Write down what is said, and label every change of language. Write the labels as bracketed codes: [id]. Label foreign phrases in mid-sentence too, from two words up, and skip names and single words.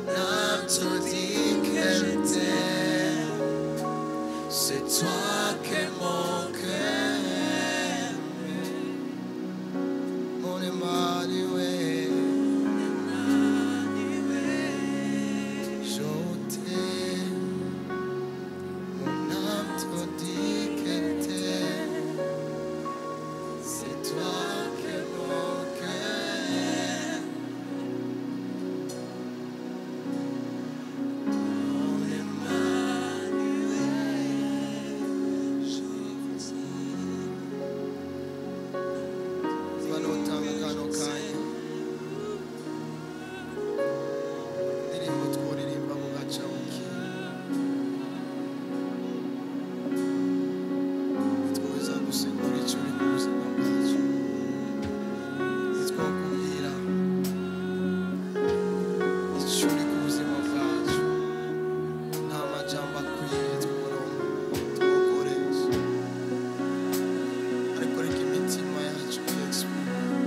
[fr] qu'elle t'aime c'est toi que mon cœur aime mon Emmanuel je t'aime mon âme te dit qu'elle t'aime c'est toi que mon cœur aime mon Emmanuel je t'aime [rn] vanotanga kano kanya ndirimbo twuririmba mu gacabuki tweza gusigura icyo uri mu buzima bwacu twakubwira icyo uri ku buzima bwacu nta majambo akwiye twakoresha ariko reka imitima yacu yexprime